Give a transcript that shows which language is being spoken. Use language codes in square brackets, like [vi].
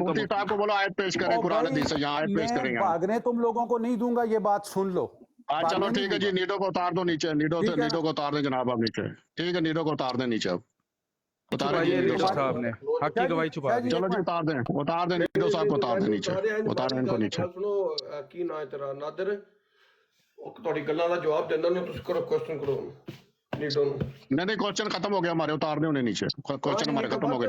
[hi] मुफ्ती साहब को बोलो आयत पेश करें कुरान हदीस से, यहाँ आयत पेश करेंगे। भागने तुम लोगों को नहीं दूंगा, ये बात सुन लो। चलो ठीक है जी, नीडो को उतार दो नीचे, नीडो को उतार दें जनाब आप नीचे। ठीक है, नीडो को उतार दें नीचे, अब उतार दें नीडो साहब ने हक की गवाही छुपा दी। चलो जी उतार दें नीडो साहब को उतार दें नीचे, उतार दें इनको नीचे। [pa] सुनो की ना है तेरा नादर, ਤੁਹਾਡੀ ਗੱਲਾਂ ਦਾ ਜਵਾਬ ਦਿੰਦਾ ਨਾ, ਤੁਸੀਂ ਕਰੋ ਕੁਐਸਚਨ ਕਰੋ नीडो [hi] नहीं क्वेश्चन खत्म हो गया हमारे, उतार दे उन्हें नीचे, क्वेश्चन हमारे खत्म हो गए।